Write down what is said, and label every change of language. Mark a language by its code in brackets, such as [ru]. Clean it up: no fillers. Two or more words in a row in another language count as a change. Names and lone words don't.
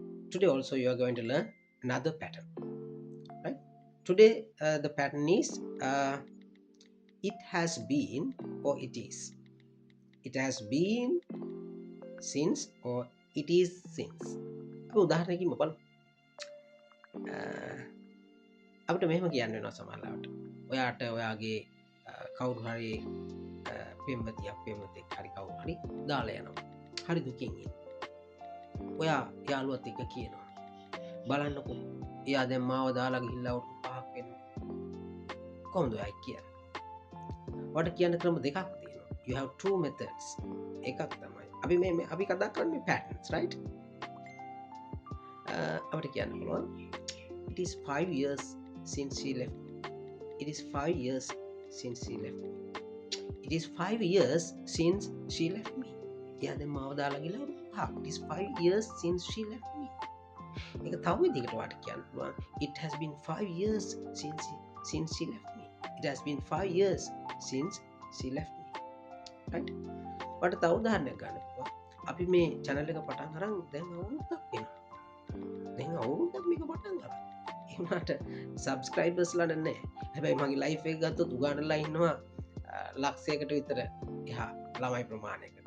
[en] today also you are going to learn another pattern, right? Today the pattern is it has been or it is. It has been since or it is since. [si] අපි උදාහරණයකින් බලමු. අපිට මෙහෙම කියන්න වෙනවා සමහරවිට. ඔයාට ඔයාගේ කවුරු හරි පෙම්වතියක් පෙම්වතෙක් හරි කවුරු හරි දාලා යනවා. හරි දුකින් ඉන්නේ. ඔයා යාළුවත් එක්ක කියනවා. බලන්නකෝ. එයා දැන් මාව දාලා ගිහිල්ලා අවුරුදු 5ක් වෙනවා. කොහොමද ඔයා කියන්නේ? ඔයාට කියන්න ක්‍රම දෙකක් තියෙනවා. [en] You have two methods. [si] එකක් තමයි. අපි කතා කරන්නේ [en] patterns, right? [si] අපිට කියන්න පුළුවන්. [en] It is 5 years since she left me. It is 5 years since she left me. It is 5 years since she left me. [si] එයා දැන් මාව දාලා ගිහලා අවුරුදු 5ක්. [en] It is 5 years since she left me. [si] ඒක තව විදිහකට වාට කියන්න පුළුවන්. [en] It has been 5 years since she left me. It has been 5 years since she left me. Right? [si] වාට තව උදාහරණයක් ගන්න පුළුවන්. අපි මේ channel එක පටන් අරන් දැන් අවුරුද්දක් වෙනවා. දැන් අවුරුද්දක් මේක පටන් අරන්. ඒ වුණාට subscribers ලා නැහැ. හැබැයි මගේ live එක ගත්තොත් උගානලා ඉන්නවා ලක්ෂයකට විතර එහා ළමයි ප්‍රමාණයකට.